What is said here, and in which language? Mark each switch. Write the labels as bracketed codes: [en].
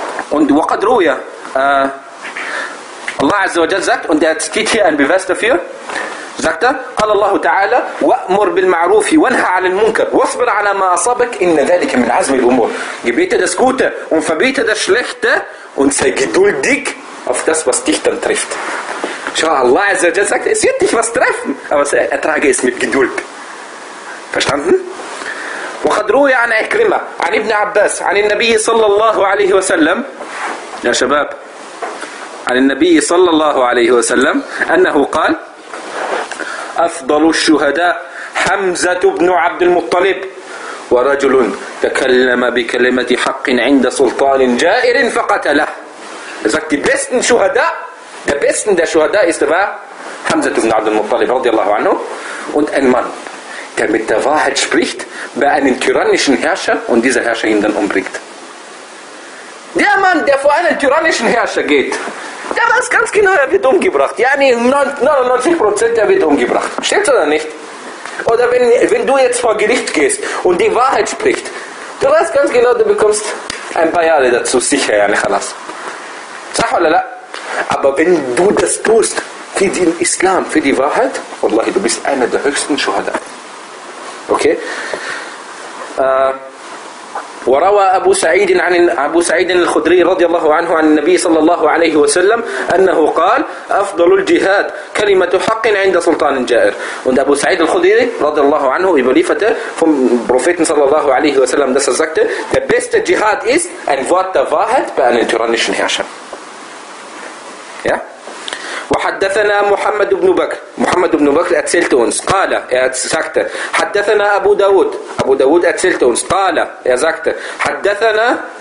[de] Und waqad ruya, Allah Azza wa Jalla sagt, und er zitiert hier einen Beweis dafür, sagt er, [ar] قال الله تعالى وأمر بالمعروف وانهى عن المنكر واصبر على ما أصابك إن ذلك من عزم الأمور. [de] Gebete das Gute und verbiete das Schlechte und sei geduldig auf das, was dich dann trifft. Schau, Allah Azza wa Jalla sagt, es wird dich was treffen, aber ertrage es mit Geduld. Verstanden? [ar] وقد روي عن عكرمة عن ابن عباس عن النبي صلى الله عليه وسلم يا شباب عن النبي صلى الله عليه وسلم أنه قال أفضل الشهداء حمزة بن عبد المطلب ورجل تكلم بكلمة حق عند سلطان جائر فقتله. [de] Er sagt, die besten Schuhada, der besten der Schuhada ist aber Hamza ibn Abdul Muttalib, radiallahu anhu, und ein Mann, der mit der Wahrheit spricht, bei einem tyrannischen Herrscher und dieser Herrscher ihn dann umbringt. Der Mann, der vor einem tyrannischen Herrscher geht, der war weiß ganz genau, er wird umgebracht. Ja, nee, 99%, er wird umgebracht. Stimmt's oder nicht? Oder wenn du jetzt vor Gericht gehst und die Wahrheit spricht, du weißt ganz genau, du bekommst ein paar Jahre dazu, sicher, ja, nicht alles. Sag mal, aber wenn du das tust für den Islam, für die Wahrheit, Wallahi, du bist einer der höchsten Schuhada. Okay? [ar] وروى أبو سعيد عن أبو سعيد الخدري رضي الله عنه عن النبي صلى الله عليه وسلم أنه قال أفضل الجهاد كلمة حق عند سلطان جائر. [de] Und Abu Sa'id al-Khudri [ar] رضي الله عنه [de] überlieferte vom Propheten [ar] صلى الله عليه وسلم, [de] dass er sagte, der beste Jihad ist ein Wort der Wahrheit bei einem tyrannischen Herrscher. Ja? [ar] وحدثنا محمد بن بكر محمد بن بكر [de] erzählte uns [ar] قال [de] er sagte [ar] حدثنا أبو داود أبو داود erzählte uns قال er sagte حدثنا